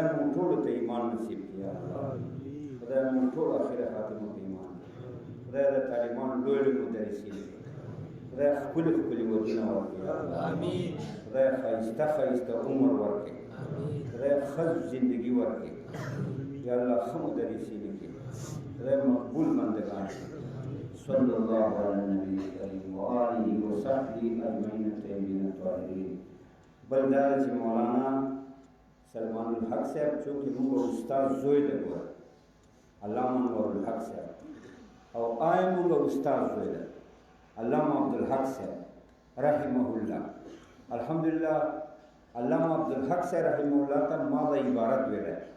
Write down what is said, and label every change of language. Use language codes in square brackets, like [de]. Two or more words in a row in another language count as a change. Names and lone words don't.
[ps] موږ ټولو ته ایمان نصیب کړي [ar] یا الله [ps] خدای موږ ټول اخره خاتمه په ایمان خدای د طالبانو لوی لوی مدرسین خدای ښکلي ښکلي ودونه ورکړي امین خدای ښایسته ښایسته عمر ورکړي خدای ښه زندگی ورکړي [ar] یا الله [ps] ښه مدرسین کړي خدای مقبول بندگان کړي [ar] صلی الله علی نبی کریم و آله و صحبه اجمعین الطیبین الطاهرین [ps] بل دا چې مولانا سلمان الحق صاحب چونکې موږ استاد زوی دی ګوره علامه انور الحق صاحب او آی موږ استاد زوی دی علامه عبدالحق صاحب [ar] رحمه الله [ps] الحمدلله علامه عبدالحق صاحب [ar] رحمه الله [ps] ته ما دا عبارت ویلی